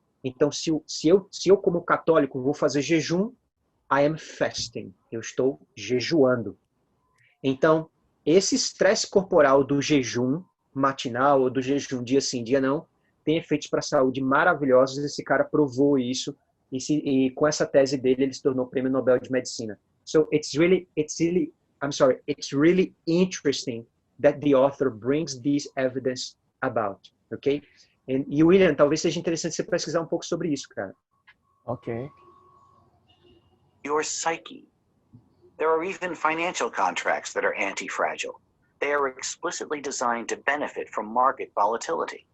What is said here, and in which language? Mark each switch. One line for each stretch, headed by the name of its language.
Portuguese: Então, se eu como católico vou fazer jejum,
English: I am fasting.
Portuguese: Eu estou jejuando. Então, esse estresse corporal do jejum matinal ou do jejum dia sim, dia não, tem efeitos para a saúde maravilhosos. Esse cara provou isso e com essa tese dele ele se tornou prêmio Nobel de Medicina.
English: So it's really interesting that the author brings this evidence about, okay?
Portuguese: E William, talvez seja interessante você pesquisar um pouco sobre isso, cara.
English: Okay. Your psyche. There are even financial contracts that are anti-fragile. They are explicitly designed to benefit from market volatility.